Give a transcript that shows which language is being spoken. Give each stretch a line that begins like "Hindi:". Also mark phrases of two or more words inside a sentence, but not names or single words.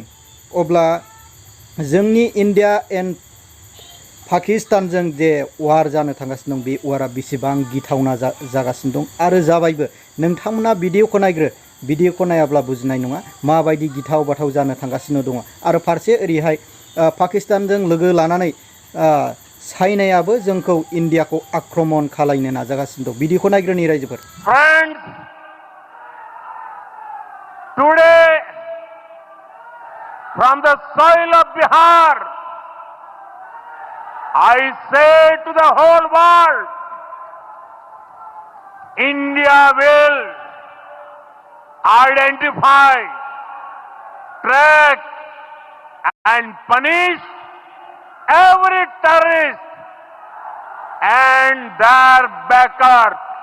Bodo: अब्ला जोंनि इन्डिया एन्ड पाकिस्तानजों जे वार जानो थांगासिनो दं, बे वारा बेसेबां गिथावना जागासिनो दं आरो जाबायबो। नोंथांमोना भिडिअखौ नायग्रो, भिडिअखौ नायाब्ला बुजिनाय नङा माबायदि गिथाव बाथाव जानो थांगासिनो दङ। आरो फारसे ओरैहाय पाकिस्तानजों लोगो लानानै चाइनायाबो जोंखौ इन्डियाखौ आक्रमण खालायनो नाजागासिनो दं। भिडिअखौ नायग्रोनि रायजोफोर।
English: Friends, today from the soil of Bihar, I say to the whole world, India will identify, track and punish every terrorist and their backers.